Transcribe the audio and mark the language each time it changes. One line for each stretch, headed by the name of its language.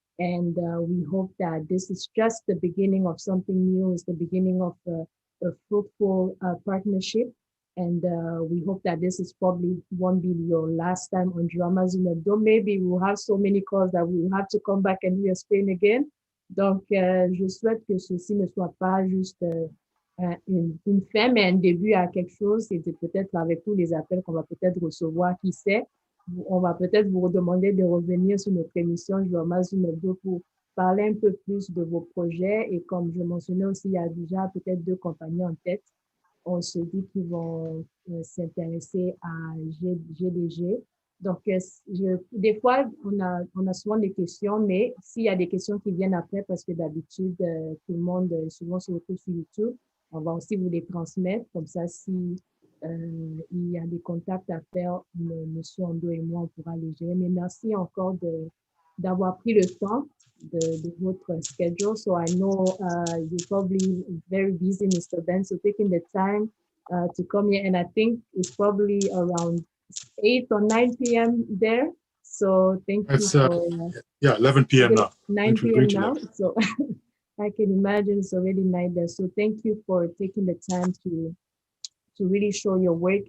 English: And we hope that this is just the beginning of something new. It's the beginning of a fruitful partnership. And we hope that this is probably won't be your last time on Joama Zoom. Though maybe we'll have so many calls that we'll have to come back and re-explain again.
French: Donc, je souhaite que ceci ne soit pas juste une fin, mais un début à quelque chose. C'était peut-être avec tous les appels qu'on va peut-être recevoir, qui sait. On va peut-être vous demander de revenir sur notre émission Joama Zoom pour parler un peu plus de vos projets. Et comme je mentionnais aussi, il y a déjà peut-être 2 compagnies en tête. On se dit qu'ils vont s'intéresser à GDG. Donc, des fois, on a souvent des questions, mais s'il y a des questions qui viennent après, parce que d'habitude, tout le monde souvent se retrouve sur YouTube, on va aussi vous les transmettre. Comme ça, si il y a des contacts à faire, Monsieur Ondo et moi, on pourra les gérer. Mais merci encore d'avoir pris le temps de votre schedule.
English: So I know you're probably very busy, Mr. Ben, so taking the time to come here. And I think it's probably around 8 or 9 p.m. there. So thank you for... yeah, 11 p.m. now. 9 p.m. now. So I can imagine it's already night there. So thank you for taking the time to really show your work.